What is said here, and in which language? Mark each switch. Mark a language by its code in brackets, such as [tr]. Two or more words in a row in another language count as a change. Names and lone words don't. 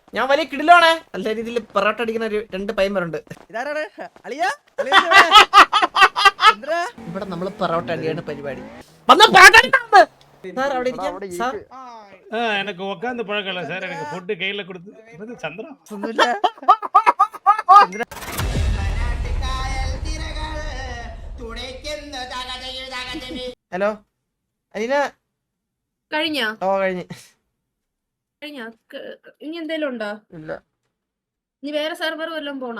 [ml] ഞാൻ വലിയ കിടിലാണ്. നല്ല രീതിയിൽ പൊറോട്ട അടിക്കുന്ന ഒരു 2 പയ്യന്മാരുണ്ട്. ഇവിടെ നമ്മള് പൊറോട്ട അടിയാണ് പരിപാടി. സാർ അവിടെ ഇരിക്കാം സാർ. [ta] எனக்கு உட்காந்து பழக்கம் இல்லை சார். எனக்கு ஃபுட்டு கையில கொடுத்து சந்திரா [ml] ഹലോ അലീന. കഴിഞ്ഞോ? ഓ കഴിഞ്ഞ്. ഇനി എന്തേലും ഉണ്ടോ? ഇല്ല നീ വേറെ സെർവർ വല്ലതും പോണാ?